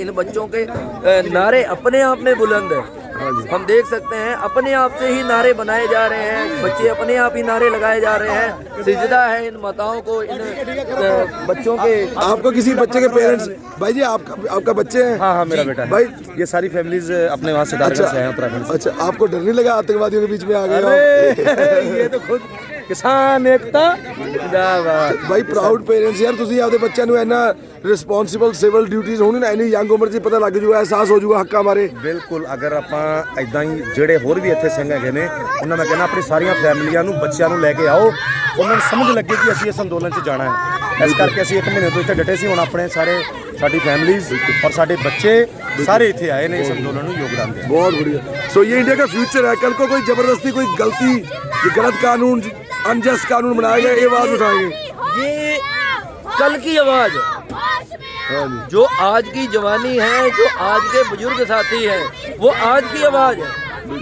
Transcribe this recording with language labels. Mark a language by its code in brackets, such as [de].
[hi] इन बच्चों के नारे अपने आप में बुलंद है। हम देख सकते हैं अपने आप से ही नारे बनाए जा रहे हैं, बच्चे अपने आप ही नारे लगाए जा रहे हैं। सिजदा है इन माताओं को, इन बच्चों के। आपको किसी बच्चे के पेरेंट्स, भाई जी आपका बच्चे हैं? हाँ मेरा बेटा है भाई। ये सारी फैमिलीज अपने वहाँ से से हैं उत्तराखंड। अच्छा, आपको डर नहीं लगा आतंकवादियों के बीच में आ गए? ये तो खुद किसान एकता भाई प्राउड पेरेंट्स यार, [pa] ਤੁਸੀਂ ਆਪਦੇ ਬੱਚਿਆਂ ਨੂੰ ਇੰਨਾ ਰਿਸਪੌਂਸਿਬਲ ਸਿਵਲ ਡਿਊਟੀਜ਼ ਹੋਣੀ ਨਾ, ਇੰਨੀ ਯੰਗ ਉਮਰ 'ਚ ਪਤਾ ਲੱਗ ਜੂਗਾ, ਅਹਿਸਾਸ ਹੋ ਜੂਗਾ ਹੱਕਾਂ ਬਾਰੇ। ਬਿਲਕੁਲ। ਅਗਰ ਆਪਾਂ ਇਦਾਂ ਹੀ ਜਿਹੜੇ ਹੋਰ ਵੀ ਇੱਥੇ ਸਿੰਘ ਹੈਗੇ ਨੇ, ਉਹਨਾਂ ਮੈਂ ਕਹਿੰਦਾ ਆਪਣੀ ਸਾਰੀਆਂ ਫੈਮਲੀਆਂ ਨੂੰ, ਬੱਚਿਆਂ ਨੂੰ ਲੈ ਕੇ ਆਓ, ਉਹਨਾਂ ਨੂੰ ਸਮਝ ਲੱਗੇ ਕਿ ਅਸੀਂ ਇਸ ਅੰਦੋਲਨ 'ਚ ਜਾਣਾ ਹੈ। ਇਸ ਕਰਕੇ ਅਸੀਂ 1 ਮਹੀਨੇ ਤੋਂ ਇੱਥੇ ਡਟੇ ਸੀ। ਹੁਣ ਆਪਣੇ ਸਾਡੀ ਫੈਮਲੀਜ਼ और साढ़े बच्चे सारे इतने आए ने इस आंदोलन में योगदान दिया। [hi] बहुत बढ़िया। सो ये इंडिया का फ्यूचर है। कल को कोई जबरदस्ती, कोई गलती, गलत कानून, अनजस्ट कानून बनाया गया, ये आवाज उठाएंगे। ये कल की आवाज है, जो आज की जवानी है, जो आज के बुजुर्ग साथी हैं, वो आज की आवाज है।